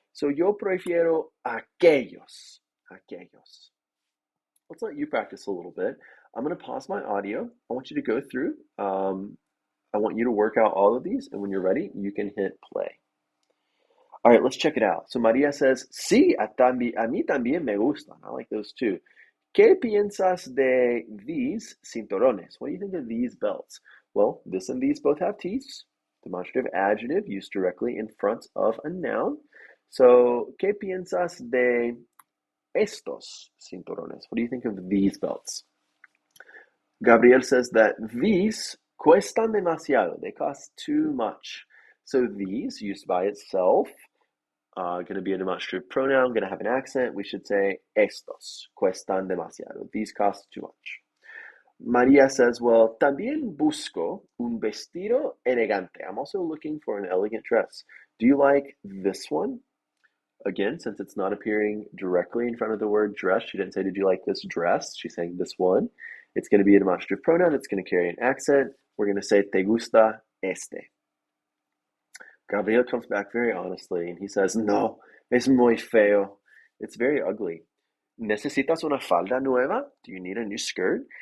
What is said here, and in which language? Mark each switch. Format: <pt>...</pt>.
<es>So yo prefiero aquellos. Aquellos.</es> <en>Let's let you practice a little bit. I'm going to pause my audio. I want you to go through. I want you to work out all of these, and when you're ready, you can hit play. All right, let's check it out. So Maria says,</en> <es>sí, a mí también me gustan.</es> <en>I like those too.</en> <es>¿Qué piensas de these cinturones?</es> <en>What do you think of these belts? Well, this and these both have T's. Demonstrative adjective used directly in front of a noun.</en> <es>So, ¿qué piensas de estos cinturones?</es> <en>What do you think of these belts? Gabriel says that these</en> <es>cuestan demasiado.</es> <en>They cost too much. So these, used by itself, going to be a demonstrative pronoun, going to have an accent. We should say</en> <es>estos cuestan demasiado.</es> <en>These cost too much.</en> <es>Maria</es> <en>says, well,</en> <es>también busco un vestido elegante.</es> <en>I'm also looking for an elegant dress. Do you like this one? Again, since it's not appearing directly in front of the word dress, she didn't say, did you like this dress? She's saying this one. It's going to be a demonstrative pronoun. It's going to carry an accent. We're going to say,</en> <es>te gusta este.</es> <en>Gabriel comes back very honestly and he says,</en> <es>no, es muy feo.</es> <en>It's very ugly.</en> <es>¿Necesitas una falda nueva?</es> <en>Do you need a new skirt?</en>